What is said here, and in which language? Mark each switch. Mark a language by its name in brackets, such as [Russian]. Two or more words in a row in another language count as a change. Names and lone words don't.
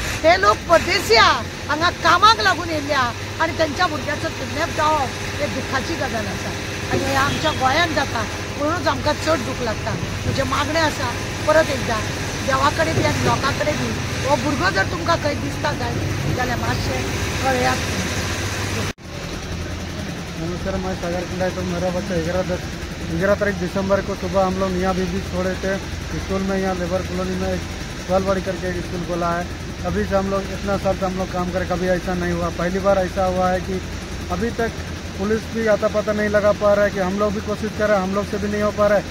[Konkani] हे लोक परदेशी आहा हांगा कामाक लागून येयल्ले आहा आनी तेंच्या भुरग्याचो किडनॅप जावप हे दुखाची गजाल आसा आनी हे आमच्या गोंयांत जाता म्हणूनच आमकां चड दूख लागता. म्हजें मागणें आसा परत एकदां देवा कडेन बी आनी लोकां कडेन बी हो भुरगो जर तुमकां खंय दिसता जाल्यार मातशें कळयात. [Hindi] नमस्कार, मैं सागर कुंडा। तो मेरा बच्चा 11 तारीख दिसंबर को सुबह हम लोग मियाँ बीबी छोड़े थे स्कूल में, यहाँ [English] labour colony [Hindi] में सालवाड़ी करके एक स्कूल खोला है। अभी से हम लोग इतना साल से हम लोग काम करें, कभी ऐसा नहीं हुआ। पहली बार ऐसा हुआ है कि अभी तक पुलिस भी आता पता नहीं लगा पा रहा है कि हम लोग भी कोशिश कर रहे हैं, हम लोग से भी नहीं हो पा रहा है।